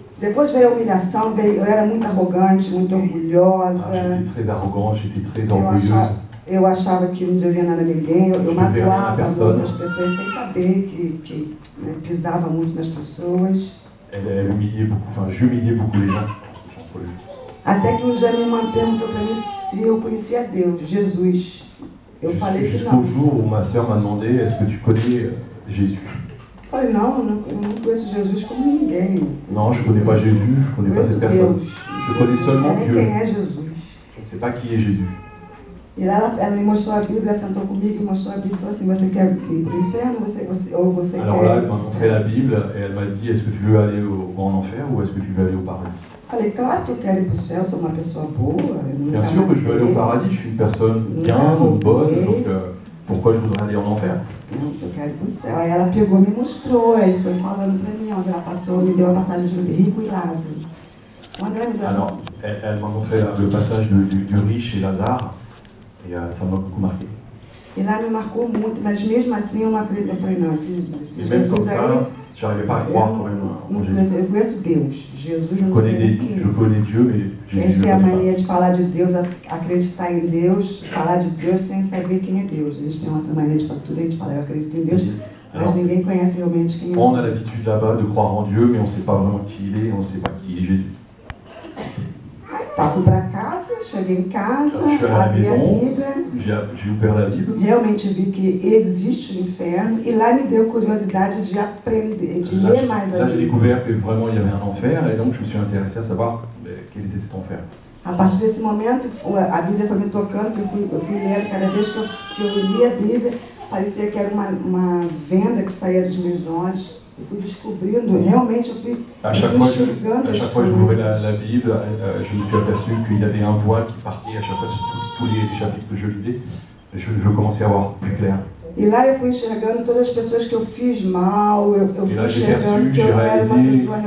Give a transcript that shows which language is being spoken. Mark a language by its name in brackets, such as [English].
[Portuguese] Depois veio a humilhação, eu era muito arrogante, muito orgulhosa. [French] J'étais très arrogante, j'étais très [Portuguese] orgulhosa. Eu achava que não devia nada a ninguém, eu magoava muitas pessoas sem saber que pisava muito nas pessoas. [French] Elle humiliait beaucoup, enfin j'humiliais beaucoup les gens. [Portuguese] Até que um dia minha irmã perguntou para mim se eu conhecia Deus, Jesus. Eu falei que não. [French] Jusqu'au jour où ma sœur m'a demandé, est-ce que tu connais Jésus? [Portuguese] Eu falei, não, eu não conheço Jesus como ninguém. [French] Non, je ne connais pas Jésus, je ne connais pas cette personne. Je connais seulement Dieu. [Portuguese] Quem é Jesus? [French] Je ne sais pas qui est Jésus. [Portuguese] E lá ela me mostrou a Bíblia, sentou comigo e mostrou a Bíblia e falou assim, você quer ir para o inferno ou você quer... [French] Alors là, elle m'a montré la Bible et elle m'a dit, est-ce que tu veux aller en enfer ou est-ce que tu veux aller au paradis? [Portuguese] Falei, claro que eu quero ir para o céu, sou uma pessoa boa. [French] Bien sûr que je veux aller au paradis, je suis une personne bien, bonne, donc pourquoi je voudrais aller en enfer? [Portuguese] Não, eu quero ir para o céu. Aí ela pegou, me mostrou, aí foi falando para mim, onde ela passou, me deu a passagem de Rico e Lázaro. [French] Alors, elle m'a montré le passage du riche et Lazare. Et ça m'a beaucoup marqué. [Portuguese] E lá me marcou muito, mas mesmo assim eu não acredito. Eu falei, não, esse Jesus aí... [French] Je n'arrivais pas à croire quand même en Jésus. [Portuguese] Eu conheço Deus, Jesus eu não sei quem. [French] Je connais Dieu, mais Jésus. [Portuguese] A gente tem a mania de falar de Deus, acreditar em Deus, falar de Deus sem saber quem é Deus. A gente tem essa mania de falar tudo, a gente fala, eu acredito em Deus, mas ninguém conhece realmente quem é. [French] On a l'habitude là-bas de croire en Dieu, mais on ne sait pas vraiment qui il est, on ne sait pas qui est Jésus. [Portuguese] Tá, fui para casa, cheguei em casa, abri a Bíblia. [French] J'ai ouvert la Bible. [Portuguese] Realmente vi que existe o inferno e lá me deu curiosidade de aprender, de ler mais a Bíblia. [French] Là, j'ai découvert que vraiment il y avait un enfer et donc je me suis intéressé à savoir quel était cet enfer. [Portuguese] A partir desse momento, a Bíblia foi me tocando, que eu fui lendo, cada vez que eu lia a Bíblia, parecia que era uma venda que saía dos meus olhos. Eu fui descobrindo, realmente eu fui enxergando. [French] À chaque fois que j'ouvrais la Bible, je me suis aperçu qu'il y avait un voile qui partait à chaque fois sur tous les chapitres que je lisais. Je commençais à voir plus clair. [Portuguese] E lá eu fui enxergando todas as pessoas que eu fiz mal, eu fui enxergando que eu era uma pessoa